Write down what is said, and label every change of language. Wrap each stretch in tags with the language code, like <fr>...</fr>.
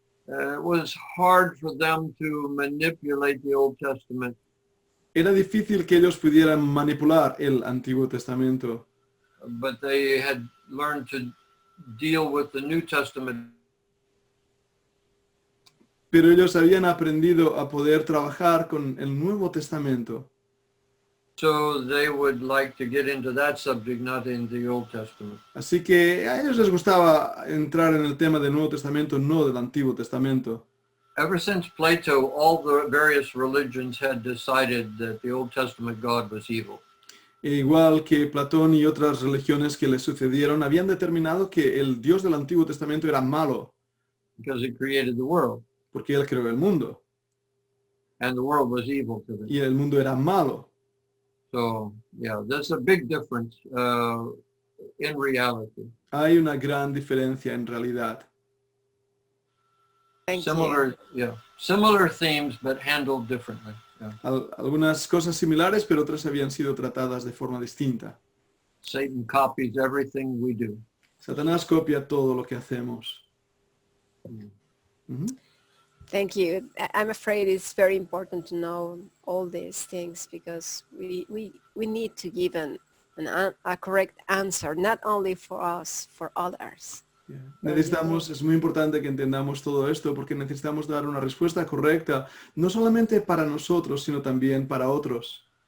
<en>It was hard for them to manipulate the Old Testament.</en> <es>Era difícil que ellos pudieran manipular el Antiguo Testamento,</es> <en>But they had learned to deal with the New Testament.</en> <es>pero ellos habían aprendido a poder trabajar con el Nuevo Testamento.</es> <en>So they would like to get into that subject, not in the Old Testament.</en> <es>Así que a ellos les gustaba entrar en el tema del Nuevo Testamento, no del Antiguo Testamento.</es> <en>Ever since Plato, all the various religions had decided that the Old Testament God was evil.</en> <es>E igual que Platón y otras religiones que le sucedieron, habían determinado que el Dios del Antiguo Testamento era malo,</es> <en>Because he created the world,</en> <es>porque Él creó el mundo,</es> <en>and the world was evil to them.</en> <es>y el mundo era malo.</es> <en>So, yeah, there's a big difference in reality.</en> <es>Hay una gran diferencia en realidad.</es> <en>Thank you. Similar themes, but handled differently. Yeah.</en> <es>Algunas cosas similares, pero otras habían sido tratadas de forma distinta.</es> <en>Satan copies everything we do.</en> <es>Satanás copia todo lo que hacemos. Ujú.</es> <en>Thank you. I'm afraid it's very important to know all these things because we need to give a correct answer, not only for us, for others. Yeah.</en> <es>Necesitamos, es muy importante que entendamos todo esto porque necesitamos dar una respuesta correcta, no solamente para nosotros, sino también para otros.</es>